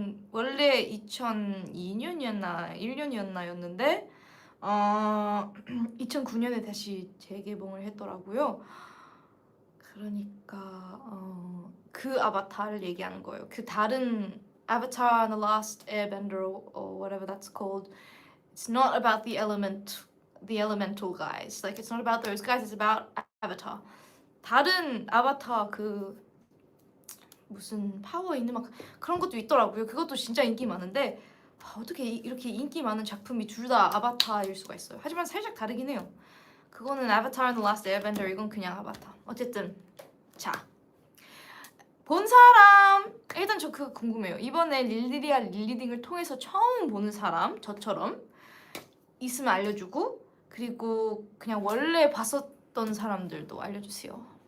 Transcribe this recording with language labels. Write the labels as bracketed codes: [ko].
[ko] 원래 2002년이었나 1년이었나였는데 2009년에 다시 재개봉을 했더라고요. 그러니까 그 아바타를 얘기하는 거예요. 그 다른 [en] Avatar and the Last Airbender or whatever that's called. It's not about the elemental guys. Like it's not about those guys. It's about Avatar. [ko] 다른 아바타 그 무슨 파워 있는 막 그런 것도 있더라고요. 그것도 진짜 인기 많은데 어떻게 이렇게 인기 많은 작품이 둘 다 아바타일 수가 있어요. 하지만 살짝 다르긴 해요. 그거는 Avatar and the Last Airbender, 이건 그냥 아바타. 어쨌든 자, 본 사람 일단 저 그거 궁금해요. 이번에 릴리리아 릴리딩을 통해서 처음 보는 사람 저처럼 있으면 알려주고, 그리고 그냥 원래 봤었던 사람들도 알려주세요.